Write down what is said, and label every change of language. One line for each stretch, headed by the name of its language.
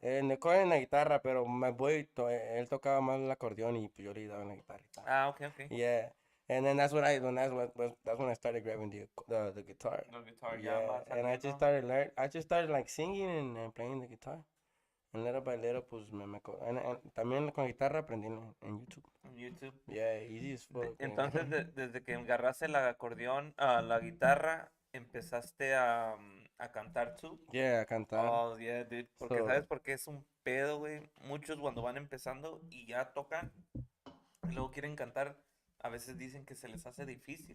Spanish: En el coro en la guitarra, pero
English: my boy,
Spanish: él tocaba más el acordeón y pues yo le daba en la guitarra y tal.
English: Ah, okay. Yeah. And then that's when I started grabbing the guitar. The guitar, ya Yeah.
Spanish: va
English: And
Spanish: saliendo.
English: I just started like singing and playing the guitar. And little by little,
Spanish: pues and también con guitarra aprendí en YouTube. En YouTube.
English: Yeah, easy as fuck.
Spanish: Entonces, desde que agarraste el acordeón, la guitarra, empezaste a cantar tú. Yeah, a cantar.
English: Oh, yeah, dude. Porque, So-
Spanish: ¿sabes por qué es un pedo, güey? Muchos cuando van empezando y ya tocan, y luego quieren cantar, a veces dicen que se les hace difícil,